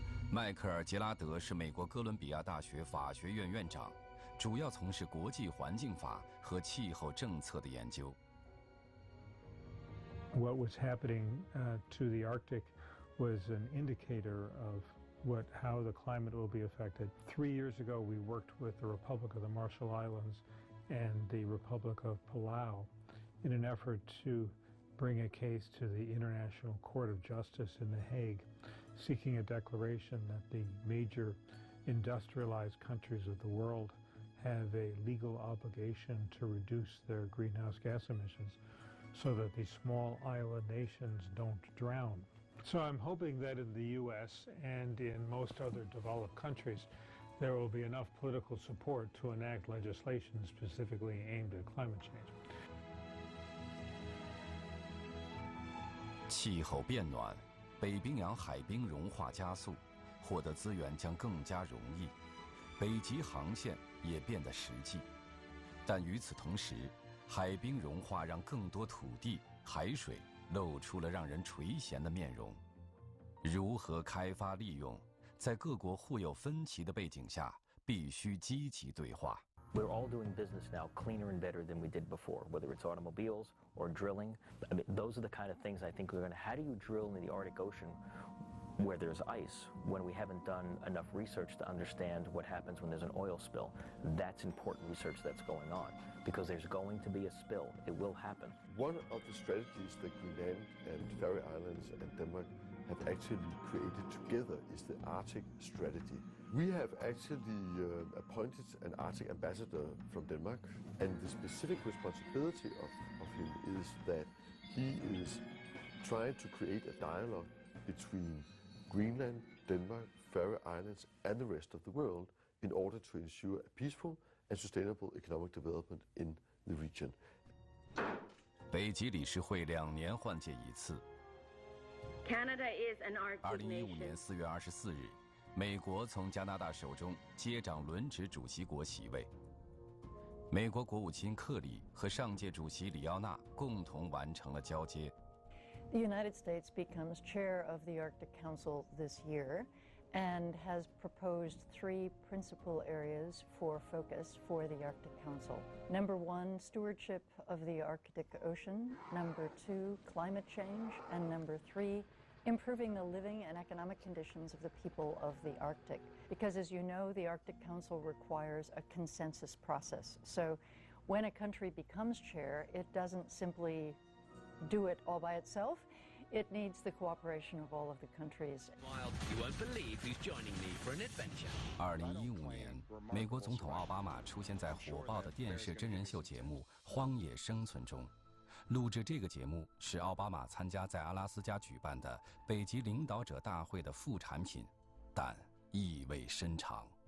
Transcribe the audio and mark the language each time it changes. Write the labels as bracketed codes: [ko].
[zh] 迈克尔·杰拉德是美国哥伦比亚大学法学院院长，主要从事国际环境法和气候政策的研究。 [en] What was happening to the Arctic was an indicator of how the climate will be affected. 3 years ago, we worked with the Republic of the Marshall Islands and the Republic of Palau in an effort to bring a case to the International Court of Justice in The Hague, seeking a declaration that the major industrialized countries of the world have a legal obligation to reduce their greenhouse gas emissions so that the small island nations don't drown. So I'm hoping that in the U.S. and in most other developed countries, there will be enough political support to enact legislation specifically aimed at climate change. [zh] 气候变暖，北冰洋海冰融化加速，获得资源将更加容易，北极航线也变得实际。但与此同时，海冰融化让更多土地、海水露出了让人垂涎的面容。如何开发利用，在各国互有分歧的背景下，必须积极对话。 [en] We're all doing business now cleaner and better than we did before, whether it's automobiles or drilling. I mean, those are the kind of things I think we're going to. How do you drill in the Arctic Ocean where there's ice when we haven't done enough research to understand what happens when there's an oil spill? That's important research that's going on, because there's going to be a spill. It will happen. One of the strategies that Greenland and Faroe Islands and Denmark have actually created together is the Arctic strategy. We have actually appointed an Arctic ambassador from Denmark, and the specific responsibility of him is that he is trying to create a dialogue between Greenland, Denmark, Faroe Islands, and the rest of the world in order to ensure a peaceful and sustainable economic development in the region. [zh] 北极理事会2年换届一次。 [en] Canada is an Arctic nation. [zh] 2015年4月24日，美国从加拿大手中接掌轮值主席国席位。美国国务卿克里和上届主席里奥纳共同完成了交接。 [en] The United States becomes chair of the Arctic Council this year and has proposed 3 principal areas for focus for the Arctic Council. Number 1, stewardship of the Arctic Ocean. Number 2, climate change. And number 3, improving the living and economic conditions of the people of the Arctic. Because as you know, the Arctic Council requires a consensus process. So when a country becomes chair, it doesn't simply do it all by itself. It needs the cooperation of all of the countries. You won't believe who's joining me for an adventure. [zh] 2015年，美国总统奥巴马出现在火爆的电视真人秀节目《荒野生存》中。录制这个节目是奥巴马参加在阿拉斯加举办的北极领导者大会的副产品，但意味深长。